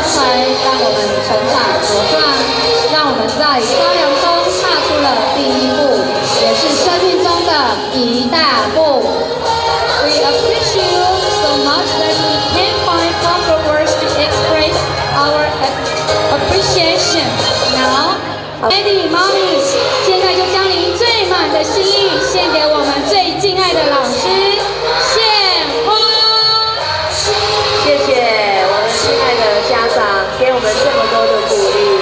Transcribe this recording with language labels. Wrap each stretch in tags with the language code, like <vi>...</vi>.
<zh>成长茁壮，让我们在高粱中踏出了第一步，也是生命中的一大步。</zh> <en>We appreciate you so much that we can't find proper words to express our appreciation. Now, Daddy, Mommy，</en> <zh>现在就将您最满的心意献给我们最敬爱的老师，献花。谢谢我们亲爱的家长给我们这么多的鼓励，</zh>